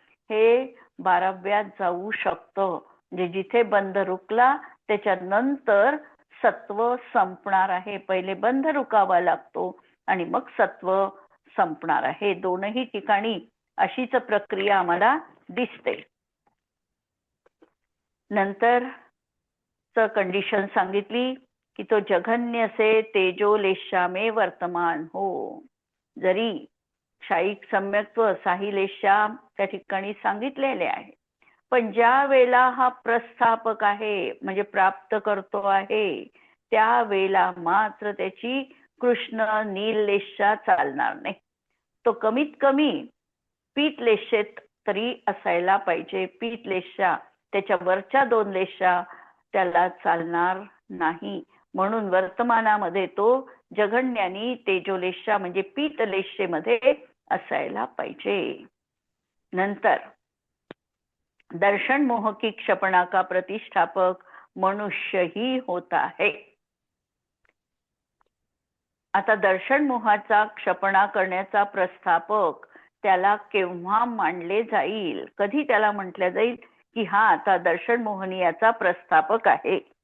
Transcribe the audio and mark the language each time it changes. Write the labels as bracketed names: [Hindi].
[Marathi] हे 12व्यात जाऊ शकतं. म्हणजे जिथे बंध रुकला त्याच्यानंतर सत्व संपणार आहे. पहिले बंध रुकावा लागतो आणि मग सत्व संपणार आहे. दोनही ठिकाणी अशीच प्रक्रिया आम्हाला दिसते. नंतर कंडिशन सांगितली की तो [Hindi] जघन्य से तेजोलेशामे वर्तमान हो. [Marathi] जरी क्षायिक सम्यक्त्व साहिलेशा त्या ठिकाणी सांगितलेले आहे, पण ज्या वेळेला हा प्रस्थापक आहे म्हणजे प्राप्त करतो आहे त्या वेळेला मात्र त्याची कृष्ण नीललेशा चालणार नाही. तो कमीत कमी पीतलेशेत तरी असायला पाहिजे. पीतलेशा त्याच्या वरच्या 2 लेशा त्याला चालणार नाही. म्हणून वर्तमानामध्ये तो जघन्यानी तेजोलेशा म्हणजे पीतलेशेमध्ये असायला पाहिजे. [Hindi] नंतर दर्शन मोह की क्षपणा का प्रतिष्ठापक मनुष्य ही होता है. [Marathi] आता दर्शन मोहाचा क्षपणा करण्याचा प्रस्थापक त्याला केव्हा मानले जाईल, कधी त्याला म्हटलं जाईल की हा आता दर्शन मोहनीयाचा प्रस्थापक आहे?